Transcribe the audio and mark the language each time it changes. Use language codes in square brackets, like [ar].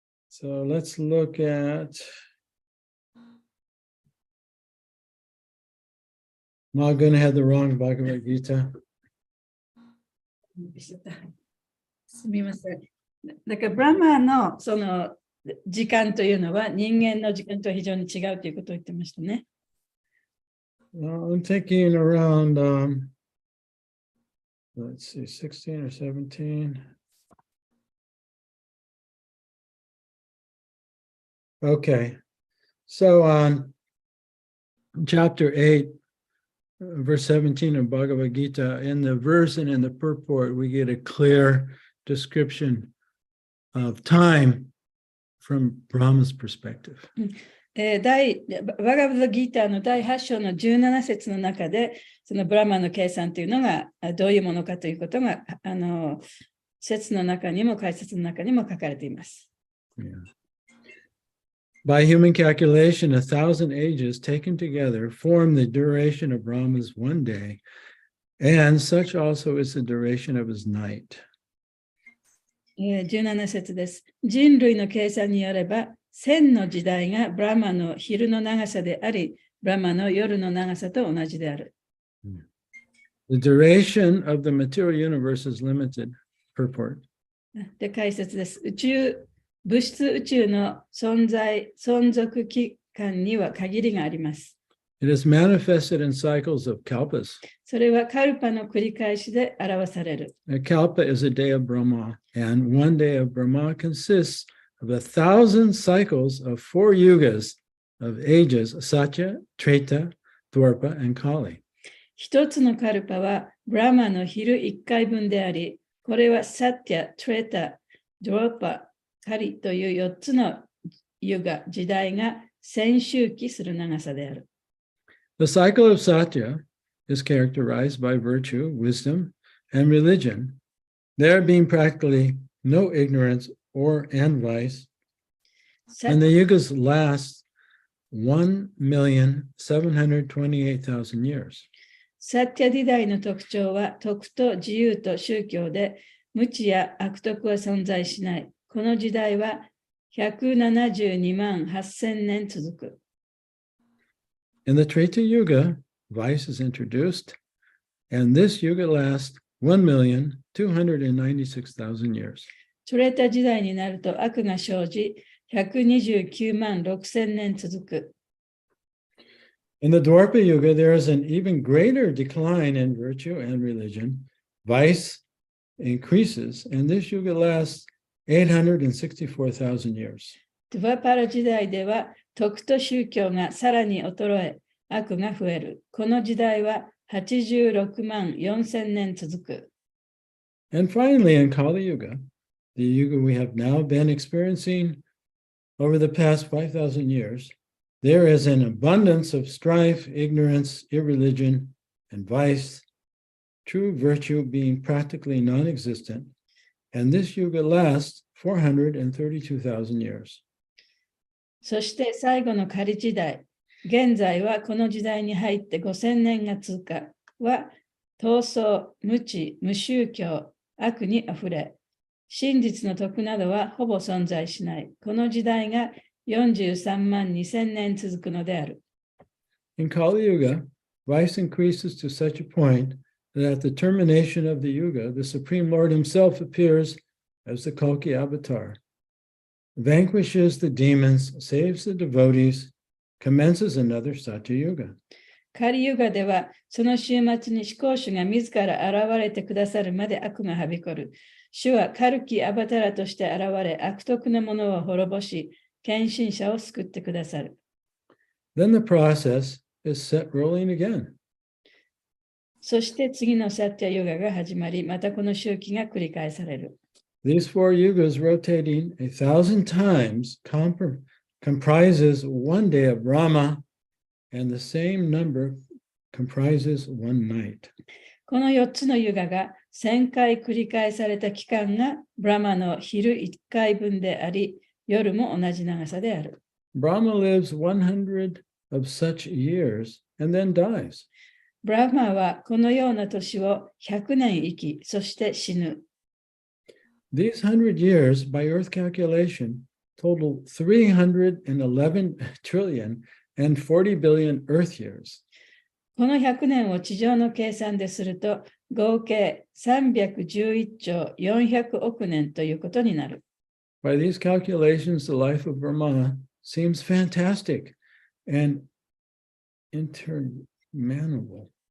[en] So let's look at. Not going to have the wrong Bhagavad Gita. [ja] すみません。だからブラマのその時間というのは人間の時間とは非常に違うということを言ってましたね。 [en] I'm taking around, let's see, 16 or 17. Okay. So on chapter 8, verse 17 of Bhagavad Gita, in the verse and in the purport, we get a clear description of time from Brahma's perspective. [ja] バガバッドギーターの第8章の17節の中で、そのブラマの計算というのがどういうものかということが、説の中にも解説の中にも書かれています。 [en] Yeah. By human calculation, 1,000 ages taken together form the duration of Brahma's one day, and such also is the duration of his night. [ja] 17節です。人類の計算によれば、1000の時代がブラマの昼の長さであり、ブラマの夜の長さと同じである。 [en] The duration of the material universe is limited. Purport. [ja] で、解説です。物質宇宙の存続期間には限りがあります。 [en] It is manifested in cycles of kalpas. [ja] それはカルパの繰り返しで表される。 [en] A kalpa is a day of Brahma, and one day of Brahma consists of 1,000 cycles of 4 yugas of ages, Satya, Treta, Dwarpa, and Kali. [ja] 一つのカルパはブラマの昼1回分であり、これはサティア、トレタ、ドワパ、カリという4つのユガ、時代が1000周期する長さである。 [en] The cycle of Satya is characterized by virtue, wisdom, and religion, there being practically no ignorance and vice, and the yugas last 1,728,000 years. [ja] サティア時代の特徴は徳と自由と宗教で無知や悪徳は存在しない。この時代は172万8000年続く。 [en] In the Treta Yuga, vice is introduced, and this yuga lasts 1,296,000 years. [ja] トレータ時代になると悪が生じ、129万6000年続く。 [en] In the Dwarpa Yuga, there is an even greater decline in virtue and religion. Vice increases, and this yuga lasts 864,000 years. [ja] ドゥバパラ時代では徳と宗教がさらに衰え、悪が増える。この時代は86万4000年続く。 [en] And finally, in Kali Yuga, the yuga we have now been experiencing over the past 5,000 years, there is an abundance of strife, ignorance, irreligion, and vice, true virtue being practically non-existent, and this yuga lasts 432,000 years. [ja] そして最後の仮時代、現在はこの時代に入って5000年が通過は、闘争、無知、無宗教、悪にあふれ、真実の徳などはほぼ存在しない。この時代が43万2000年続くのである。 [en] In Kali Yuga, vice increases to such a point that at the termination of the yuga, the Supreme Lord himself appears as the Kalki avatar. vanquishes the demons, saves the devotees, commences another Satya Yuga. [ja] カリユガでは、その週末に至高主が自ら現れてくださるまで悪がはびこる。主はカルキ・アバタラとして現れ、悪徳なものを滅ぼし、献身者を救ってくださる。 [en] Then the process is set rolling again. [ja] そして次のサティアヨガが始まり、またこの周期が繰り返される。 [en] These 4 yugas rotating 1,000 times comprises one day of Brahma, and the same number comprises one night. [ja] この4つのユガが1000回繰り返された期間がブラマの昼1回分であり、夜も同じ長さである。 [en] Brahma lives 100 of such years and then dies. [ja] ブラマはこのような年を100年生き、そして死ぬ。 [en] These 100 years, by Earth calculation, total 311 trillion and 40 billion Earth years. [ja] この100年を地上の計算ですると、合計311兆400億年ということになる。 [en] By these calculations, the life of Brahma seems fantastic and interminable.